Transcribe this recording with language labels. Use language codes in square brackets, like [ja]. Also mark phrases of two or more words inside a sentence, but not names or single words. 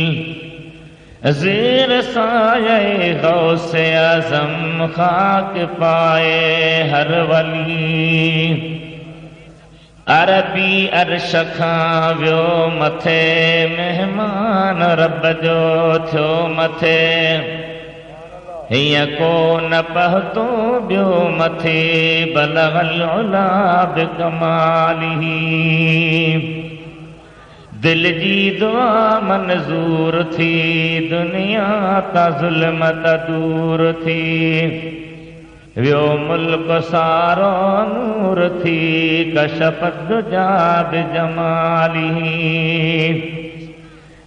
[ur] ज़ेर साये गौसे आज़म खाक पाए हर वली। [sd] अरबी अर्श खां वियो मथे मेहमान रब जो थियो मथे। हीअं को न पहुतो ॿियो मथे [ar] بلغ العلى بكماله. [sd] दिल जी दुआ मंज़ूर थी दुनिया ता ज़ुल्मत दूर थी। वियो मुल्क सारो नूर थी [ar] كشف الدجى بجماله.